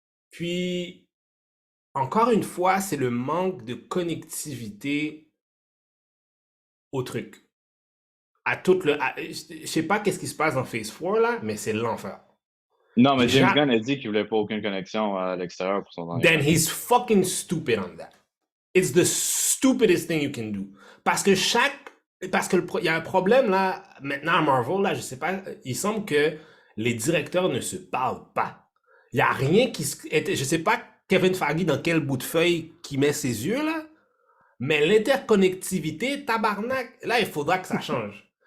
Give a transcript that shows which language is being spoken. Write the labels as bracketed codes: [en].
[fr] Puis, encore une fois, c'est le manque de connectivité au truc. Je sais pas qu'est-ce qui se passe dans Phase 4, là, mais c'est l'enfer. Non, mais James Ja- Gunn a dit qu'il voulait pas aucune connexion à l'extérieur pour son dernier [en] Then [fr] film. [en] he's fucking stupid on that. It's the stupidest thing you can do. [fr] Parce que il y a un problème là, maintenant à Marvel, là, je sais pas, il semble que les directeurs ne se parlent pas. Il y a rien je sais pas Kevin Feige dans quel bout de feuille qui met ses yeux là, mais l'interconnectivité, tabarnak, là, il faudra que ça change.